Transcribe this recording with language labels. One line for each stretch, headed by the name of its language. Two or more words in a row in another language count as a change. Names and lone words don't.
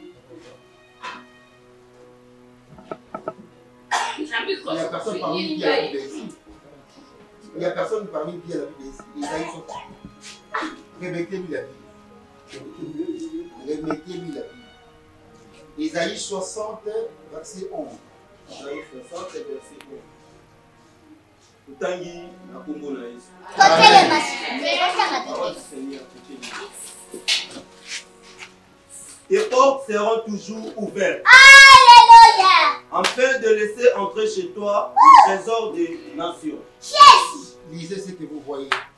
French: Il n'y a personne parmi qui a la Bible ici. Il n'y a personne parmi qui a la Bible ici. Isaïe 60. Remettez-lui la Bible. Remettez-lui la Bible. Isaïe 60, verset 11. Isaïe 60, verset 11.
Lingala: Utangi na kombo na Yesu.
French: Tes portes seront toujours ouvertes. Alléluia. Afin de laisser entrer chez toi le trésor des nations. Lisez ce que vous voyez.